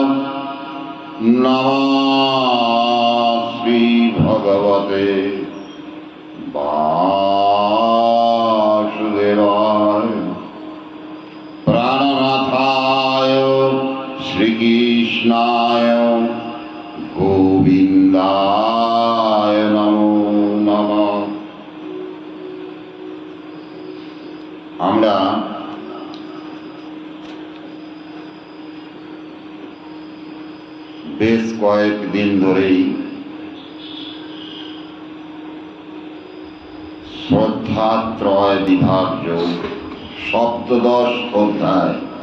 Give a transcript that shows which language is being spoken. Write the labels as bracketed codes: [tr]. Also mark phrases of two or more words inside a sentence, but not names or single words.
[sa] नमः श्री भगवते वासुदेवाय। प्राणनाथाय श्रीकृष्णाय गोविन्दाय नमो नमः। [bn] আমরা বেশ কয়েকদিন ধরেই শ্রদ্ধাত্রয় বিভাজ্য সপ্তদশ অধ্যায়